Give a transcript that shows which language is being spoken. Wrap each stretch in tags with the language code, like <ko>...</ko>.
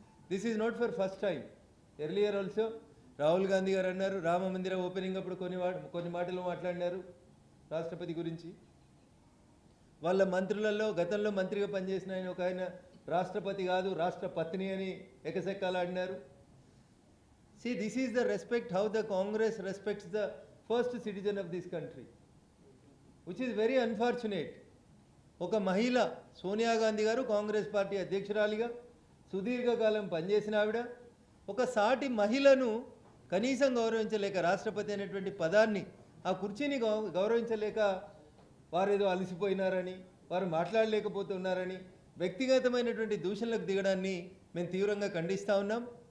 <en>This is not for first time. Earlier also</en> <te>Rahul Gandhi గారు అన్నారు, రామ మందిర ఓపెనింగ్ అప్పుడు కొన్ని మాటలు మాట్లాడినారు రాష్ట్రపతి గురించి. వాళ్ళ మంత్రులలో గతంలో మంత్రిగా పనిచేసిన ఆయన రాష్ట్రపతి కాదు రాష్ట్రపత్ని అని ఎకసెక్కాలాడినారు.</te> <en>See, this is the respect how the Congress respects the first citizen of this country, which is very unfortunate.</en> <te>ఒక మహిళ సోనియా గాంధీ గారు కాంగ్రెస్ పార్టీ అధ్యక్షురాలిగా సుదీర్ఘకాలం పనిచేసిన ఆవిడ ఒక సాటి మహిళను కనీసం గౌరవించలేక, రాష్ట్రపతి అనేటువంటి పదాన్ని, ఆ కుర్చీని గౌరవించలేక వారేదో అలసిపోయినారని, వారు మాట్లాడలేకపోతున్నారని వ్యక్తిగతమైనటువంటి దూషణలకు దిగడాన్ని మేము తీవ్రంగా ఖండిస్తూ ఉన్నాం.</te>